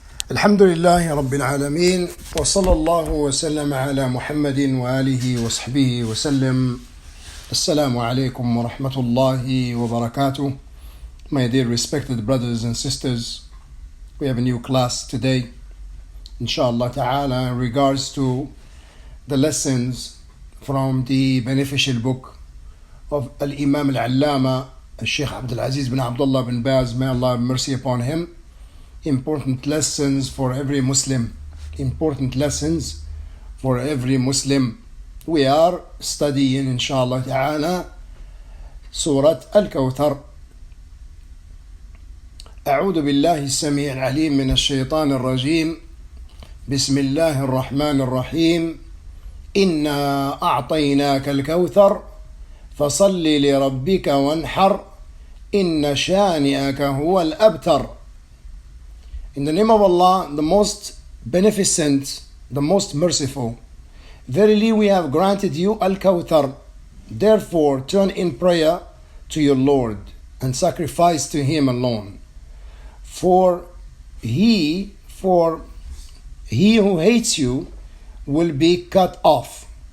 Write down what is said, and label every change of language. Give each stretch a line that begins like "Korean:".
Arabic: الحمد لله رب العالمين وصلى الله وسلم على محمد وآله وصحبه وسلم. Assalamu alaikum wa rahmatullahi wa barakatuh.
English: My dear respected brothers and sisters, we have a new class today, inshallah ta'ala, in regards to the lessons from the beneficial book of Al-Imam Al-Allama, Shaykh Abdul-Aziz bin Abdullah bin Baz, may Allah have mercy upon him. Important lessons for every Muslim. Important lessons for every Muslim. We are studying, inshallah ta'ala, Surah Al-Kawthar.
Arabic: أعوذ بالله السميع العليم من الشيطان الرجيم. بسم الله الرحمن الرحيم. إنا أعطيناك الكوثر فصل لربك وانحر إن شانئك هو الأبتر.
English: In the name of Allah, the most beneficent, the most merciful. Verily we have granted you Al-Kawthar. Therefore turn in prayer to your Lord and sacrifice to Him alone. For he who hates you will be cut off.